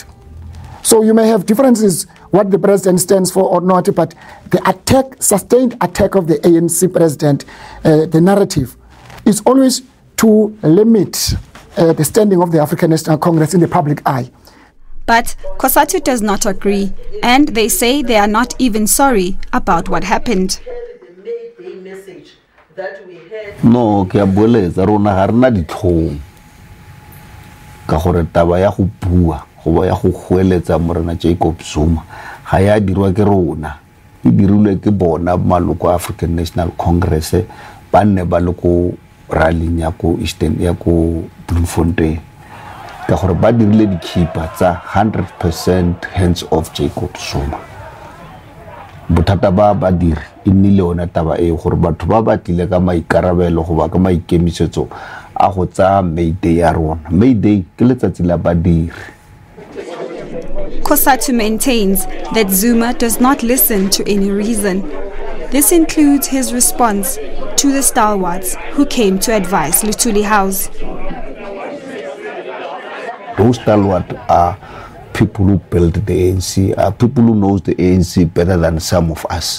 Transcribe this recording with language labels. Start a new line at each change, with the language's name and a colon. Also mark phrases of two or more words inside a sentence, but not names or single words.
English: So you may have differences what the president stands for or not, but the attack, sustained attack of the ANC president, the narrative is always to limit the standing of the African National Congress in the public eye. But COSATU does not agree, and they say they are not even sorry about what happened. No,
Tswana: ke a boeletsa rona ha rena ditlhong ka gore taba ya go bua go ya go goeletsa morena Jacob Zuma ga ya dirwa ke rona e dirilwe ke bona maloko a African National Congress ba nne ba le go rallying ya go Eastern ya go Bloemfontein ka gore ba dirile dikhipa tsa 100%
English: hands off
Tswana: Jacob Zuma. Bothata ba badiri e nnile ona taba e gore batho ba batlile ka maikarabelo go ba ka maikemisetso a go tsa May Day ya rona. May Day ke letsatsi la badiri.
English: COSATU maintains that Zuma does not listen to any reason. This includes his response to the stalwarts who came to advise Luthuli House. Those stalwarts are people who built the ANC, are people who knows the ANC better than some of us.